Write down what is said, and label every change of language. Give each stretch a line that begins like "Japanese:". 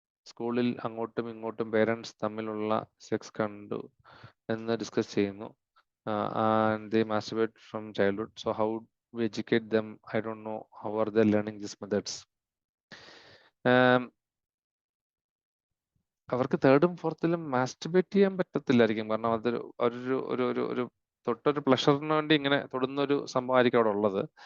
Malayalam: സ്കൂളിൽ അങ്ങോട്ടും ഇങ്ങോട്ടും പേരൻസ് തമ്മിലുള്ള സെക്സ് കണ്ടു എന്ന് ഡിസ്കസ് ചെയ്യുന്നു.
English: And they masturbate from childhood. So how we educate them? I don't know. How are they learning these methods?
Malayalam: അവർക്ക് 3rd ഉം 4th മാസ്റ്റർബേറ്റ് ചെയ്യാൻ പറ്റത്തില്ലായിരിക്കും. കാരണം അതൊരു ഒരു ഒരു ഒരു ഒരു തൊട്ടൊരു പ്ലഷറിന് വേണ്ടി ഇങ്ങനെ തൊടുന്ന ഒരു സംഭവമായിരിക്കും അവിടെ ഉള്ളത്.